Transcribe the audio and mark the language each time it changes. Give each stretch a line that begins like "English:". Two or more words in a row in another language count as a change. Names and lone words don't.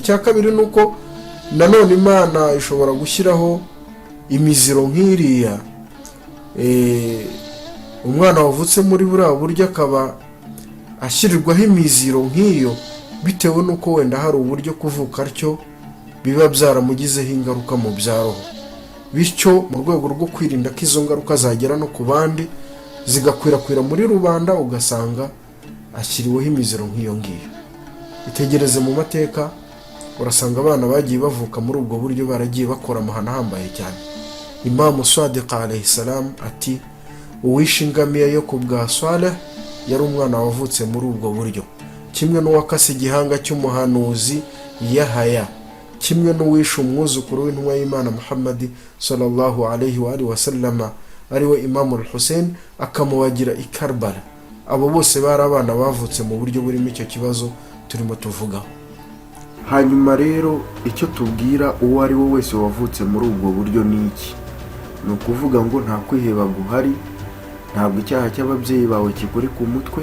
Kinyarwanda: Icya kabiri nuko nanone Imana ishobora gushyiraho imiziro nk'iriya, umwana wavutse muri buriya buryo akaba ashyirirwaho imiziro nk'iyo bitewe n'uko wenda hari uburyo kuvuka atyo biba byaramugizeho ingaruka mu byaroho, bityo mu rwego rwo kwirinda ko izo ngaruka zagera no ku bandi zigakwirakwira muri rubanda, ugasanga ashyiriweho imiziro nk'iyo ngiyo. Itegereze mu mateka, urasanga abana bagiye bavuka muri ubwo buryo baragiye bakora amahano ahambaye cyane. Imam Sadiq
Arabic: عليه السلام
Kinyarwanda: ati uwishe ingamiya yo ku bwa Saleh yari umwana wavutse muri ubwo buryo, kimwe n'uwakase igihanga cy'umuhanuzi Yahaya, kimwe n'uwishe umwuzukuru w'intumwa y'Imana Muhammad
Arabic: صلى الله عليه وسلم
Kinyarwanda: ariwe Imam al-Hussein, akamubagira i Karbala. Abo bose bari abana bavutse mu buryo burimo icyo kibazo turimo tuvugaho. Hanyuma rero icyo tubwira uwo ari we wese wavutse muri ubwo buryo ni iki? Ni ukuvuga ngo nta kwiheba guhari, ntabwo icyaha cy'ababyeyi bawe kikuri ku mutwe.